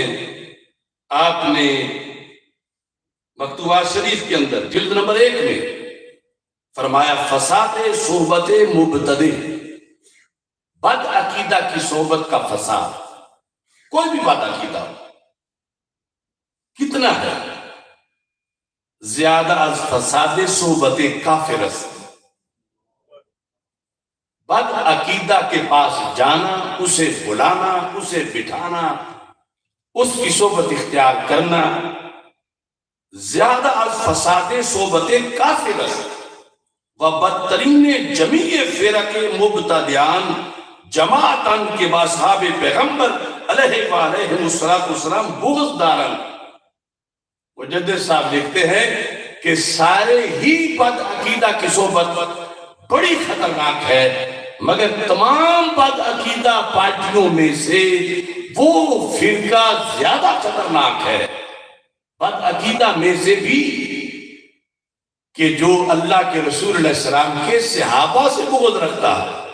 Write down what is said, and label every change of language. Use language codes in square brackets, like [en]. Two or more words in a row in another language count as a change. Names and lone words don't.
[ur] آپ نے مکتوبات شریف کے اندر جلد نمبر 1 میں فرمایا [fa] فساد صحبت مبتدع، [ur] بد عقیدہ کی صحبت کا فساد، کوئی بھی بد عقیدہ کتنا ہے، [fa] زیادہ از فساد صحبت کافر است۔ [ur] بد عقیدہ کے پاس جانا، اسے بلانا، اسے بٹھانا، اس کی صحبت اختیار کرنا [fa] زیادہ از فساد صحبت کافر است و بدترین جمیع فرق مبتدعان جماعتاً کے باصحاب پیغمبر علیہ وآلہ السلام بغض دارن۔ [ur] مجدد صاحب لکھتے ہیں کہ سارے ہی بد عقیدہ کی صحبت بڑی خطرناک ہے، مگر تمام بد عقیدہ پارٹیوں میں سے وہ فرقہ زیادہ خطرناک ہے بد عقیدہ میں سے بھی کہ جو اللہ کے رسول علیہ السلام کے صحابہ سے بغض رکھتا ہے،